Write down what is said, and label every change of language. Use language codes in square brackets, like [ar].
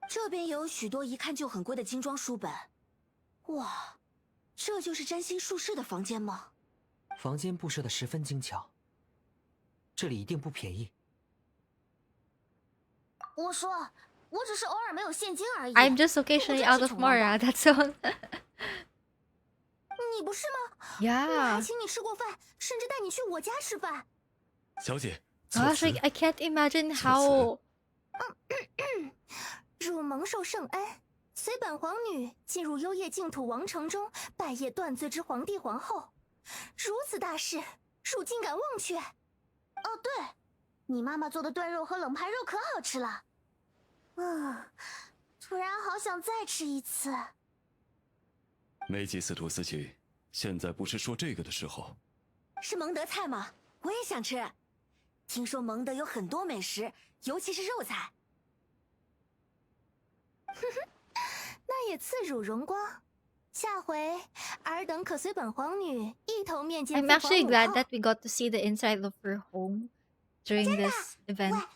[zh] 这边也有许多一看就很贵的精装书本。哇，这就是占星术士的房间吗？房间布设的十分精巧，这里一定不便宜。我说，我只是偶尔没有现金而已。 [en] I'm just occasionally out of Mora, that's all. [zh] 你不是吗？ [en] Yeah. [zh] 我还请你吃过饭，甚至带你去我家吃饭。小姐， [en] Gosh, I can't imagine how. [zh] 汝蒙受圣恩，随本皇女进入幽夜净土王城中，拜谒断罪之皇帝皇后。如此大事，汝竟敢忘却？哦，对，你妈妈做的炖肉和冷盘肉可好吃了。突然好想再吃一次。梅基斯图斯寝，现在不是说这个的时候。是蒙德菜吗？我也想吃。听说蒙德有很多美食，尤其是肉菜。那也赐汝荣光。下回尔等可随本皇女一同面见。 [en] I'm actually glad that we got to see the inside of her home during this event.